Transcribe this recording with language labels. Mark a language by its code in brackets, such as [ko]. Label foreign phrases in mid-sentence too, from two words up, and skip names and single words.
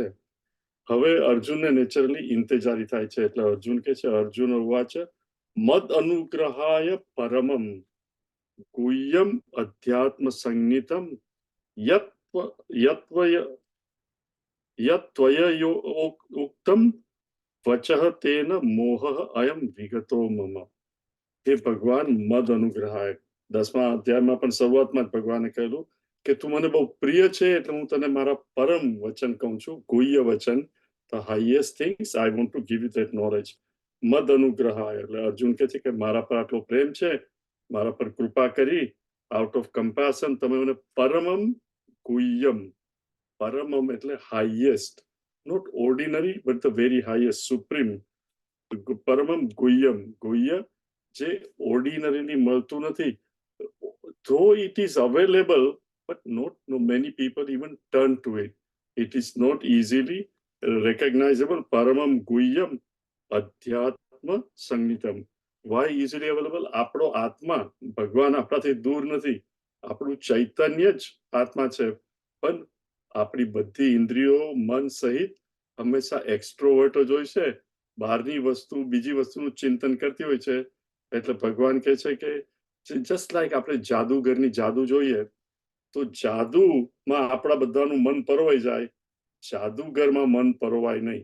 [gu] હવે અર્જુનને નેચરલી ઇંતજારી થાય છે, એટલે અર્જુન કે છે [sa] અર્જુન ઉવાચ મદ અનુગ્રહાય પરમમ ગુહ્યમ અધ્યાત્મ સંગીતમ યત્વય ઉક્તમ વચઃ તેન મોહ અયમ વિગતો મમ. [gu] હે ભગવાન [sa] મદ અનુગ્રહાય. [gu] 10મા અધ્યાયમાં પણ શરૂઆતમાં જ ભગવાને કહેલું કે તું મને બહુ પ્રિય છે, એટલે હું તને મારા પરમ વચન કહું છું, ગુહ્ય વચન, [en] the highest things I want to give you that knowledge. [sa] મદ અનુગ્રહાય [gu] એટલે અર્જુન કહે છે કે મારા પર આટલો પ્રેમ છે, મારા પર કૃપા કરી, [en] out of compassion [gu] તમે મને [sa] પરમમ ગુહ્યમ, [gu] પરમમ એટલે હાઈએસ્ટ, [en] not ordinary but the very highest, supreme. [sa] પરમમ ગુહ્યમ, [gu] ગુહ્ય જે ઓર્ડિનરીલી મળતું નથી, [en] though it is available but not many people even turn to it. It is not easily recognizable. [sa] परमम गुह्यम अध्यात्म संगीतम. [en] Why easily available? [gu] આપણો આત્મા, ભગવાન આપણાથી દૂર નથી, આપણું ચૈતન્ય જ આત્મા છે, પણ આપણી બધી ઇન્દ્રિયો મન સહિત હંમેશા એક્સ્ટ્રોવર્ટ જ હોય છે, બહારની વસ્તુ બીજી વસ્તુનું ચિંતન કરતી હોય છે. એટલે ભગવાન કહે છે કે [en] just like [gu] આપણે જાદુગરની જાદુ જોઈએ, તો જાદુમાં આપણા બધાનું મન પરોવાઈ જાય, જાદુગરમાં મન પરોવાય નહીં.